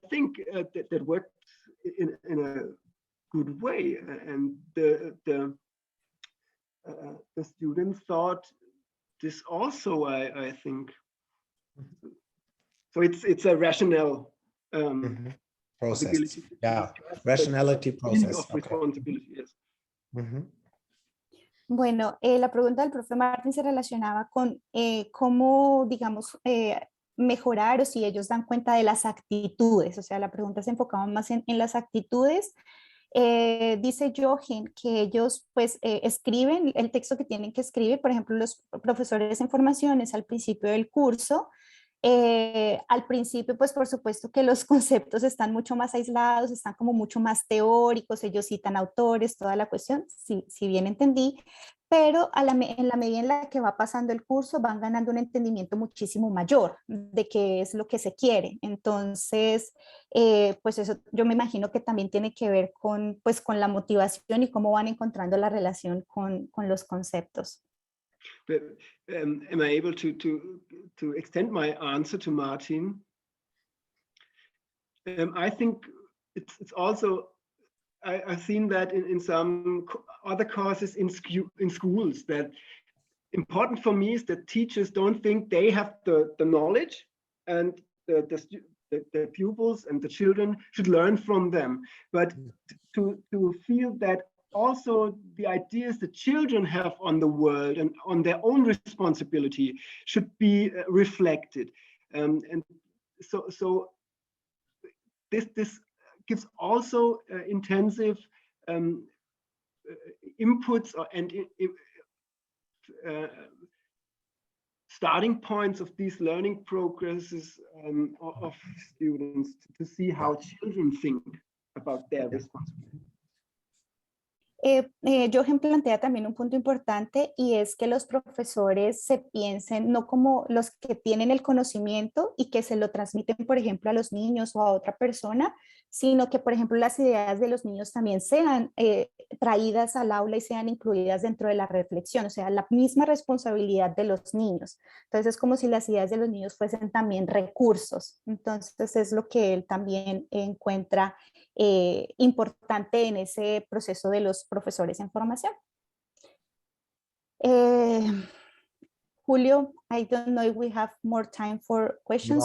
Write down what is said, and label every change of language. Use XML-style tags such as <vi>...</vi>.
<en>I think that works in a good way, and the students thought this also. I think so. It's a rational process. Yeah, rationality process. Of responsibility, yes.</en> <es>Bueno, la pregunta del profe Martin se relacionaba con cómo, digamos, mejorar o si ellos dan cuenta de las actitudes. O sea, la pregunta se enfocaba más en las actitudes. Dice Jochen que ellos pues escriben el texto que tienen que escribir, por ejemplo, los profesores en formaciones al principio del curso Al principio, pues por supuesto que los conceptos están mucho más aislados, están como mucho más teóricos, ellos citan autores, toda la cuestión, si bien entendí, pero en la medida en la que va pasando el curso van ganando un entendimiento muchísimo mayor de qué es lo que se quiere. Entonces, pues eso yo me imagino que también tiene que ver con, pues, con la motivación y cómo van encontrando la relación con los conceptos.</es> <en>But, am I able to extend my answer to Martin? I think it's also, I've seen that in some other courses in schools, that important for me is that teachers don't think they have the knowledge, and the pupils and the children should learn from them, but to feel that also the ideas the children have on the world and on their own responsibility should be reflected. And so this gives also intensive inputs and starting points of these learning progresses of students to see how children think about their responsibility.</en> <es>Jochen plantea también un punto importante, y es que los profesores se piensen no como los que tienen el conocimiento y que se lo transmiten, por ejemplo, a los niños o a otra persona, sino que, por ejemplo, las ideas de los niños también sean traídas al aula y sean incluidas dentro de la reflexión, o sea, la misma responsabilidad de los niños. Entonces es como si las ideas de los niños fuesen también recursos. Entonces es lo que él también encuentra importante en ese proceso de los profesores en formación.</es> <en>Julio, I don't know if we have more time for questions.</en>